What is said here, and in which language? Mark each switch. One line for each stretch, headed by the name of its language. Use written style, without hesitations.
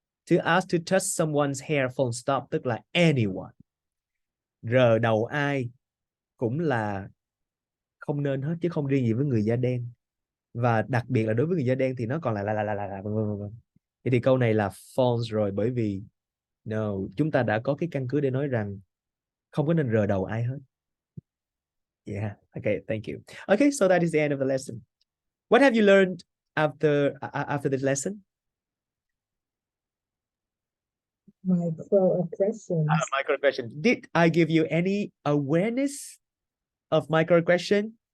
English: To ask to touch someone's hair full stop,
Vietnamese: tức là
English: anyone.
Vietnamese: Rờ đầu ai cũng là không nên hết, chứ không riêng gì với người da đen. Và đặc biệt là đối với người da đen thì nó còn là vân. Vậy thì câu này là false rồi, bởi vì no, chúng ta đã có cái căn cứ để nói rằng không có nên rờ đầu ai hết.
English: Yeah, okay, thank you. Okay, so that is the end of the lesson. What have you learned after this lesson? Microaggression. Microaggression. Did I give you any awareness of microaggression?